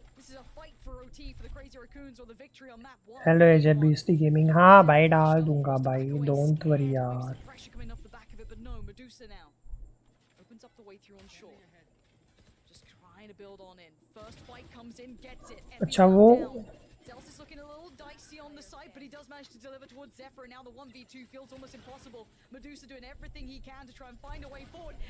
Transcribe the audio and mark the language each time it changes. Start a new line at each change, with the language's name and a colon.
English: This is a fight for OT for the Crazy Raccoons or the victory on map 1.
Hindi: Hello एजेट Beastie gaming. हाँ भाई डाल दूंगा भाई,
English: don't worry
Hindi: यार.
English: Pressure coming off the back of it, but no, Medusa now opens up the way through on shore. Just trying to build on in. First fight comes in, gets it.
Hindi: अच्छा वो
English: Zel's is looking a little dicey on the side, but he does manage to deliver towards Zephyr, and now the 1v2 feels almost impossible. Medusa doing everything he can to try and find a way forward.